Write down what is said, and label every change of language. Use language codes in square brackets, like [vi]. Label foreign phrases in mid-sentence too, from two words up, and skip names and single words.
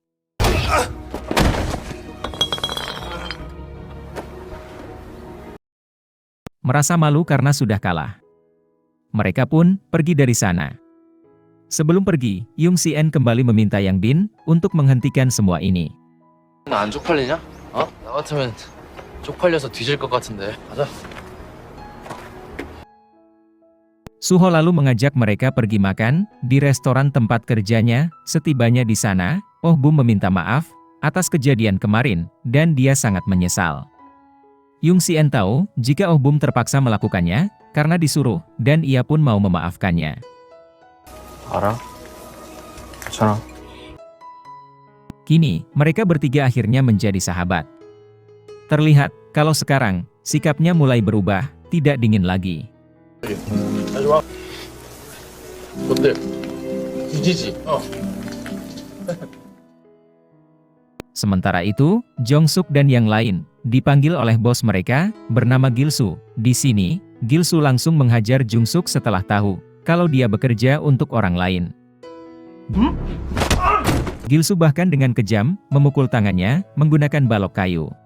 [id] Merasa malu karena sudah kalah. Mereka pun pergi dari sana. Sebelum pergi, Yung Si-en kembali meminta Yang Bin untuk menghentikan semua ini. [ko] 나 안 쪽팔리냐? 어? 나 같으면 쪽팔려서 뒤질 것 같은데. 가자. [id] Suho lalu mengajak mereka pergi makan di restoran tempat kerjanya. Setibanya di sana, Oh Bum meminta maaf atas kejadian kemarin, dan dia sangat menyesal. Yung Si-en tahu jika Oh Bum terpaksa melakukannya karena disuruh, dan ia pun mau memaafkannya. [ko] 알아? 괜찮아. [id] Kini, mereka bertiga akhirnya menjadi sahabat. Terlihat, kalau sekarang, sikapnya mulai berubah, tidak dingin lagi. [ko] 잘 좋아. 어때? 뒤지지? [id] Sementara itu, Jong Suk dan yang lain dipanggil oleh bos mereka, bernama Gil-soo. Di sini, Gil-soo langsung menghajar Jong Suk setelah tahu kalau dia bekerja untuk orang lain. Gil-soo bahkan dengan kejam memukul tangannya menggunakan balok kayu.